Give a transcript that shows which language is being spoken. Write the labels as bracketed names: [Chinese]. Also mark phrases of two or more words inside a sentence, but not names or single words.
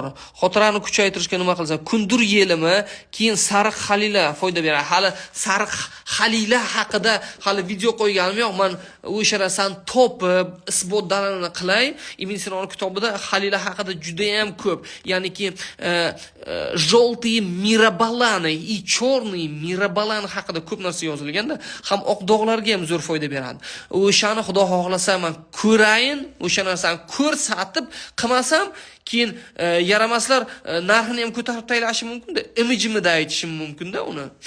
[Uzbek] Xotirani kuchaytirishga nima qilsa, kundur yelimi, keyin sariq xalila foyda beradi. Hali sariq xalila haqida hali video qo'yganim yo'q. Men o'sha narsani topib, isbot dalilini qilay. Ibn Sinoning kitobida xalila haqida juda ham ko'p. Ya'niki желтые mirabalani, черные mirabalani haqida ko'p narsa yozilganda, ham oq dog'larga ham zo'r foyda beradi. O'shani Xudo xohlasa men ko'rayin, o'sha narsani ko'rsatib qilmasam, keyin yaramaslar narxini ham ko'tarib taylashi mumkin-da, imijimida aytishim mumkin-da uni.